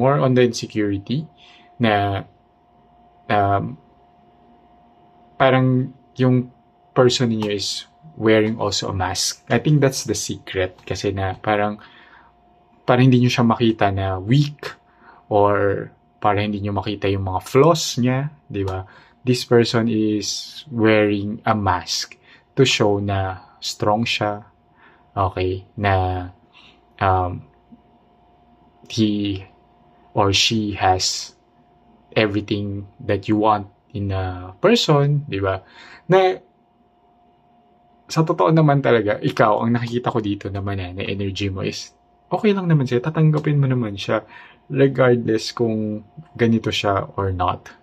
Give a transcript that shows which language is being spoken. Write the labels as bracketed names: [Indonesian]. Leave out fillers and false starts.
[English] More on the insecurity [Filipino] na parang yung [English] person niyo is wearing also a mask. I think that's the secret. [Filipino] Kasi na parang hindi nyo siya makita na weak or para hindi nyo makita yung mga flaws niya, di ba? [English] This person is wearing a mask to show [Filipino] na strong siya, [English] okay, na he or she has everything that you want in a person, di ba? [Filipino] Na sa totoo naman talaga, ikaw, ang nakikita ko dito naman na energy mo [English] is okay [Filipino] lang naman siya, tatanggapin mo naman siya regardless kung ganito siya or not.